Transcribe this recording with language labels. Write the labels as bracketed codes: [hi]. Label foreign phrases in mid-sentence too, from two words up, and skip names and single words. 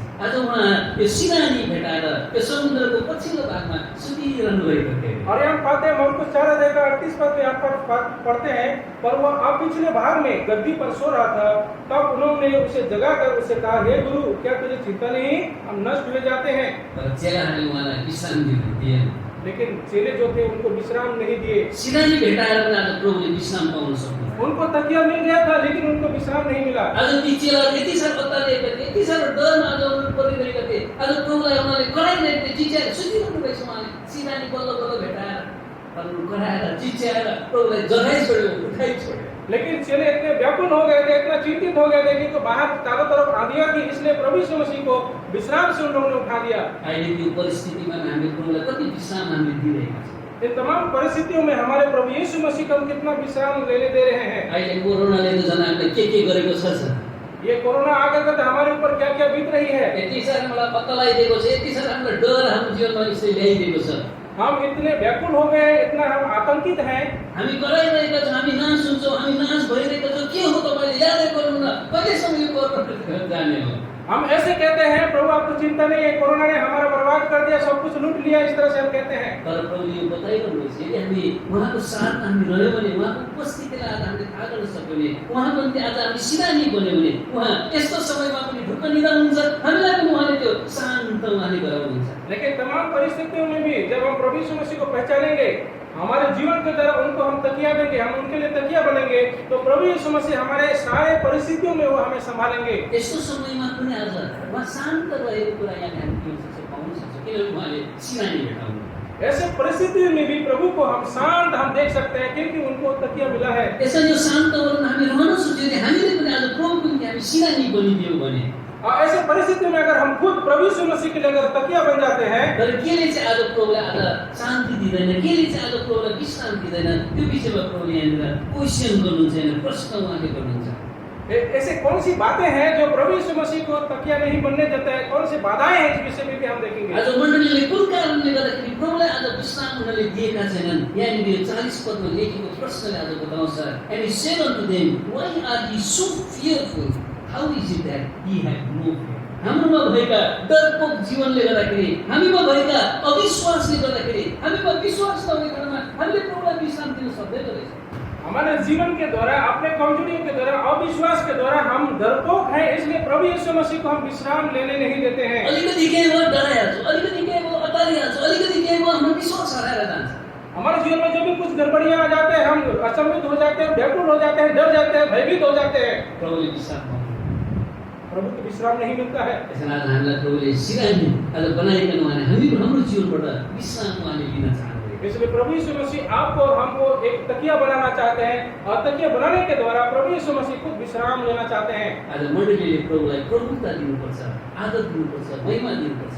[ne] आज उहाँ यो सिरानी भेटाएर त्यो समुद्रको पछिल्लो भागमा सुतिरहनु भएको थियो। [hi] और यहाँ पाते हैं मरकुस 4 अध्याय का 38 पद में यहाँ पर पढ़ते हैं, पर वह अब पिछले भाग में गद्दी पर सो रहा था। तब उन्होंने उसे जगाकर उसे कहा, हे गुरु, क्या तुझे चिंता नहीं, हम नष्ट हुए जाते हैं। [ne] तर चेलाहरूले उहाँलाई विश्राम दिए, [hi] लेकिन चेले जो थे उनको विश्राम नहीं दिए। [ne] सिरानी भेटाएर पनि आज प्रभुले विश्राम पाउन सक्नुभयो। [hi] उनको तकिया मिल गया था, लेकिन उनको विश्राम नहीं मिला। [ne] आज ती चेलाहरू यति साह्रो अत्तालिएका थिए, यति साह्रो डरमा आज उनीहरू परिरहेका थिए, आज प्रभुलाई उहाँले कराइरहेका थिए, चिच्याएर सुतिरहनु भएको छ। उहाँले सिरानी बल्ल बल्ल भेटाएर कराएर चिच्याएर प्रभुलाई जगाइ छोड्यो, उठाइ छोड्यो। [hi] लेकिन चेले इतने व्याकुल हो गए थे, इतना चिंतित हो गए थे कि तो बाहर चारों तरफ आंधियां थी, इसलिए प्रभु यीशु मसीह को विश्राम से उन्होंने उठा दिया। [ne] अहिले त्यो परिस्थितिमा हामी प्रभुलाई कति विश्राम हामी दिइरहेका छौँ। [hi] इन तमाम परिस्थितियों में हमारे प्रभु यीशु मसीह को हम कितना विश्राम लेने दे रहे हैं। [ne] अहिले कोरोनाले त झन् हामीलाई के गरेको छ। [hi] ये कोरोना आ गया तो हमारे ऊपर क्या क्या बीत रही है। [ne] यति साह्रो मलाई पत्ता लगाइदिएको छ, यति साह्रो हामीलाई डर हाम्रो जीवनमा यसले ल्याइदिएको छ। [hi] हम इतने व्याकुल हो गए, इतना हम आतंकित हैं। [ne] हामी कराइरहेका छौँ, हामी नाश हुन्छौँ, हामी नाश भइरहेका छौँ। के हो तपाईँले यादै गर्नु न, कहिलेसम्म यो कोरोना जाने हो। [hi] हम ऐसे कहते हैं, प्रभु आपको चिंता नहीं है, कोरोना ने हमारा बर्बाद कर दिया, सब कुछ लूट लिया, इस तरह से हम कहते हैं। [ne] तर प्रभुले यो बताइरहनुहुन्छ, यदि हामी उहाँको साथमा हामी रह्यौँ भने, उहाँको उपस्थितिलाई आज हामीले थाहा गर्न सक्यौँ भने, उहाँको निम्ति आज हामी सिरानी बन्यौँ भने, उहाँ यस्तो समयमा पनि ढुक्क निदाउनुहुन्छ, हामीलाई पनि उहाँले त्यो शान्त उहाँले गराउनुहुन्छ। [hi] लेकिन तमाम परिस्थितियों में भी जब हम प्रभु यीशु मसीह को पहचानेंगे, हमारे जीवन के द्वारा उनको हम तकिया देंगे, हम उनके लिए तकिया बनेंगे, तो प्रभु यीशु मसीह हमारे सारे परिस्थितियों में वो हमें संभालेंगे। [ne] यस्तो समयमा पनि आज उहाँ शान्त रहेको कुरा यहाँ हामी पाउन सक्छौँ, किनभने उहाँले सिरानी भेटाउनु। [hi] ऐसे परिस्थिति में भी प्रभु को हम शांत हम देख सकते हैं, क्योंकि उनको तकिया मिला है। [ne] यसरी यो शान्त हामी रहन सक्छौँ, हामीले पनि आज प्रभुको निम्ति हामी सिरानी बनिदियौँ भने। [hi] और ऐसे परिस्थिति में अगर हम खुद प्रभु यीशु मसीह के लिए अगर तकिया बन जाते हैं, [ne] तर केले चाहिँ आज प्रभुलाई आज शान्ति दिँदैन, केले चाहिँ आज प्रभुलाई विश्राम दिँदैन, त्यो विषयमा प्रभुले यहाँनिर क्वेसन गर्नुहुन्छ, यहाँ प्रश्न उहाँले गर्नुहुन्छ। [hi] ऐसे कौन सी बातें हैं जो प्रभु यीशु मसीह को तकिया नहीं बनने देता है, कौन सी बाधाएं हैं, इस विषय में भी हम देखेंगे। [ne] आज मण्डलीले कुन कारणले गर्दाखेरि प्रभुलाई आज विश्राम उनीहरूले दिएका छैनन्, यहाँनिर 40 पदमा लेखेको प्रश्नले आज बताउँछ। [en] And he said unto them, why are ye so fearful? How is it that ye have no fear? [ne] हाम्रोमा भएका डरपोक जीवनले गर्दाखेरि, हामीमा भएका अविश्वासले गर्दाखेरि, हामीमा विश्वास नहुने कारणमा हामीले प्रभुलाई विश्राम दिन सक्दैन रहेछ। [hi] हमारे जीवन के द्वारा, अपने कमजोरियों के द्वारा, अविश्वास के द्वारा हम डरपोक हैं, इसलिए प्रभु यीशु मसीह को हम विश्राम लेने नहीं देते हैं। [ne] अलिकति केही भयो डराइहाल्छौँ, अलिकति केही भयो अतालिहाल्छौँ, अलिकति केही भयो हाम्रो विश्वास हराएर जान्छ। [hi] हमारे जीवन में जो भी कुछ गड़बड़ियां आ जाते हैं, हम अचंभित हो जाते हैं, व्याकुल हो जाते हैं, डर जाते हैं, भयभीत हो जाते हैं। [ne] प्रभुले विश्राम [hi] प्रभु को विश्राम नहीं मिलता है। [ne] यसमा आज हामीलाई प्रभुले सिरानी आज बनाइकन उहाँले हाम्रो जीवनबाट विश्राम उहाँले लिन चाहनुहुन्छ। [hi] इसलिए प्रभु यीशु मसीह आपको और हमको एक तकिया बनाना चाहते हैं, और तकिया बनाने के द्वारा प्रभु यीशु मसीह खुद विश्राम लेना चाहते हैं। [ne] आज मण्डलीले प्रभुलाई प्रभुता दिनुपर्छ, आदर दिनुपर्छ, महिमा दिनुपर्छ।